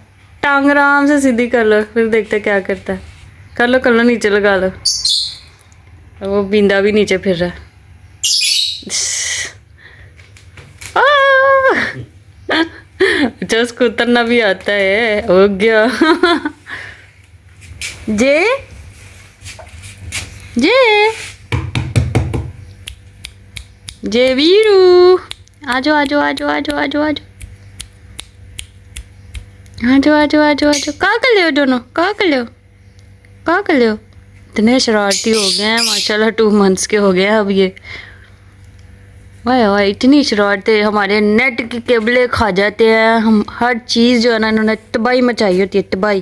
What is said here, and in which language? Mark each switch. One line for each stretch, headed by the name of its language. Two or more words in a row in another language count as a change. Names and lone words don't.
Hindi: टांग आराम से सीधी कर लो, फिर देखते क्या करता है। कर लो, नीचे लगा लो। वो बिंदा भी नीचे फिर रहा है। अच्छा, उसको उतरना भी आता है। हो गया। जे जे जे वीरू, आजो आजो आजो आजो आजो आजो आजो आजो आजो आजो। क्या कर ले हो दोनों? क्या कर ले हो? क्या कर ले हो? इतने शरारती हो गए हैं माशाल्लाह। 2 मंथ्स के हो गए हैं अब ये। वाह वाह, इतनी शरारतें। हमारे नेट की केबलें खा जाते हैं हम। हर चीज़ जो है ना, इन्होंने तबाही मचाई होती है, तबाही।